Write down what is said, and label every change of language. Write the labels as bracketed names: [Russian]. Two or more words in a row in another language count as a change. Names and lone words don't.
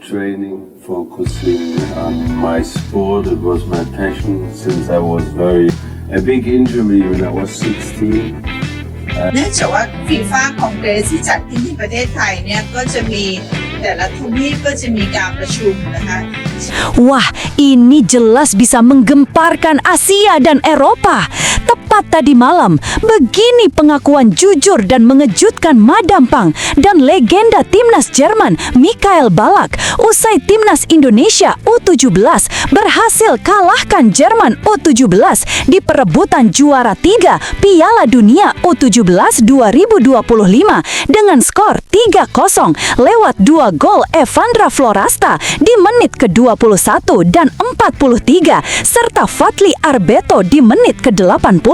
[English] training, focusing on my sport. It was my passion since I was a big injury when I was 16. [Thai] เนื่องจากว่าฟีฟ่าคองเกรสที่จัดขึ้นที่ประเทศไทยเนี่ยก็จะมีแต่ละทวีปก็จะมีการประชุมนะคะ [Indonesian] Wah, ini jelas bisa menggemparkan Asia dan Eropa. Tepat tadi malam, begini pengakuan jujur dan mengejutkan Madam Pang dan legenda timnas Jerman Michael Ballack usai timnas Indonesia U17 berhasil kalahkan Jerman U17 di perebutan juara 3 Piala Dunia U17 2025 dengan skor 3-0 lewat 2 gol Evandra Florasta di menit ke-21 dan 43 serta Fadli Arbeto di menit ke-80.